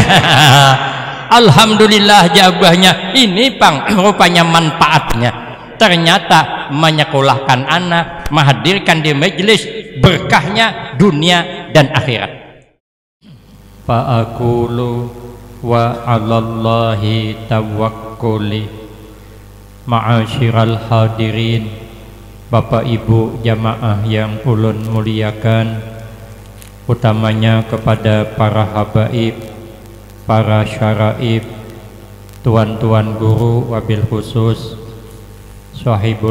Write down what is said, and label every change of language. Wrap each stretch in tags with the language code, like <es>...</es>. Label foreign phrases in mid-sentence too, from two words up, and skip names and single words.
<id>Alhamdulillah jabahnya ini pang rupanya manfaatnya ternyata menyekolahkan anak, menghadirkan di majelis, berkahnya dunia dan akhirat.</id> <ar>Fa'akulu wa 'alallahi tawakkuli. Ma'asyiral hadirin,</ar> <id>Bapak Ibu jamaah yang ulun muliakan, utamanya kepada para habaib, para syaraib, tuan-tuan guru,</id> <ar>wabil khusus sahibul</ar>